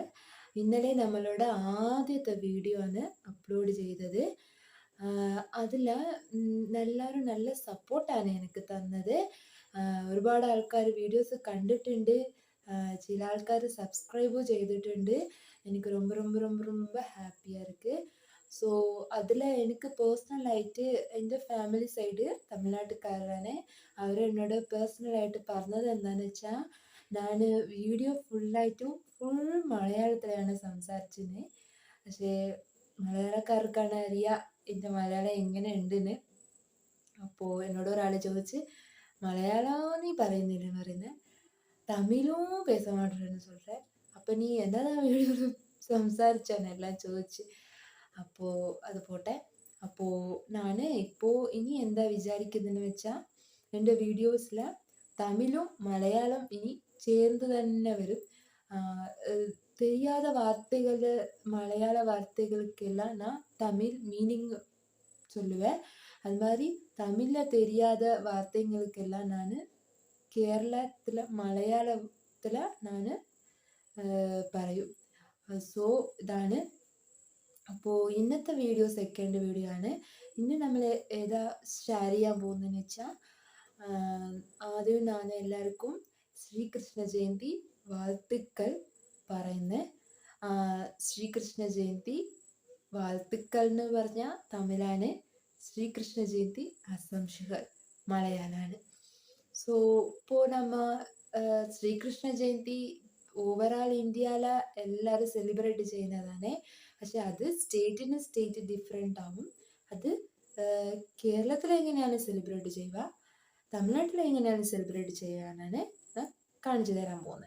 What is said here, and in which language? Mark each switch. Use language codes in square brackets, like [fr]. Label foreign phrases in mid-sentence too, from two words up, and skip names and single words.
[ml] ഇന്നലെ നമ്മളുടെ ആദ്യത്തെ വീഡിയോ ആണ് അപ്ലോഡ് ചെയ്തത്. അതിൽ എല്ലാവരും നല്ല സപ്പോർട്ടാണ് എനിക്ക് തന്നത്. ഒരുപാട് ആൾക്കാർ വീഡിയോസ് കണ്ടിട്ടുണ്ട്, ചില ആൾക്കാർ സബ്സ്ക്രൈബും ചെയ്തിട്ടുണ്ട്. [ta] എനിക്ക് ரொம்ப ரொம்ப ரொம்ப ரொம்ப ഹാപ്പിயாக இருக்குது. ஸோ அதில் எனக்கு [ml] പേഴ്സണലായിട്ട് എൻ്റെ [en] family side [ml] തമിഴ്നാട്ടുകാരാണ്. അവർ എന്നോട് പേഴ്സണലായിട്ട് പറഞ്ഞത് എന്താണെന്ന് വെച്ചാൽ, ഞാൻ [en] video full [ml] മലയാളത്തിലാണ് സംസാരിച്ചത്. പക്ഷേ മലയാളക്കാർക്കാണ് അറിയാം എൻ്റെ മലയാളം എങ്ങനെ ഉണ്ടെന്ന്. അപ്പോൾ എന്നോട് ഒരാൾ ചോദിച്ച്, മലയാളം നീ പറയുന്നില്ലെന്ന് പറയുന്നത്, തമിഴും [ta] பேச மாட்டேன்னு சொல்கிறேன், [ml] അപ്പം നീ എന്നതാ വീഡിയോയിൽ സംസാരിച്ചാന്നെല്ലാം ചോദിച്ച്. അപ്പോൾ അത് പോട്ടെ. അപ്പോൾ ഞാൻ ഇപ്പോൾ ഇനി എന്താ വിചാരിക്കുന്നതെന്ന് വെച്ചാൽ, എൻ്റെ വീഡിയോസിൽ തമിഴും മലയാളം ഇനി ചേർന്ന് തന്നെ വരും. [ta] தெரியாத வார்த்தைகள் மலையாள வார்த்தைகளுக்கெல்லாம் நான் தமிழ் மீனிங் சொல்லுவேன். அது மாதிரி தமிழில் தெரியாத வார்த்தைகளுக்கெல்லாம் நான் [ml] കേരളത്തിൽ മലയാളത്തിൽ ഞാൻ പറയും. സോ ഇതാണ്. അപ്പോൾ ഇന്നത്തെ വീഡിയോ [en] second video [ml] ആണ്. ഇന്ന് നമ്മൾ ഏതാ ഷെയർ ചെയ്യാൻ പോകുന്നതെന്ന് വെച്ചാൽ, ആദ്യം ഞാൻ എല്ലാവർക്കും ശ്രീകൃഷ്ണ ജയന്തി വാഴ്ത്തുക്കൾ പറയുന്നത്. ശ്രീകൃഷ്ണ ജയന്തി വാഴ്ത്തുക്കൾ എന്ന് പറഞ്ഞാൽ തമിഴാണ്, ശ്രീകൃഷ്ണ ജയന്തി ആശംസകൾ മലയാളമാണ്. [ta] ஸோ இப்போது நம்ம [ml] ശ്രീകൃഷ്ണ ജയന്തി ഓവറാൾ ഇന്ത്യയിൽ എല്ലാവരും സെലിബ്രേറ്റ് ചെയ്യുന്നതാണ്. പക്ഷെ അത് [en] state different [ml] ആവും. അത് കേരളത്തിൽ എങ്ങനെയാണ് സെലിബ്രേറ്റ് ചെയ്യുക, തമിഴ്നാട്ടിൽ എങ്ങനെയാണ് സെലിബ്രേറ്റ് ചെയ്യാനാണ് കാണിച്ചു തരാൻ പോകുന്നത്.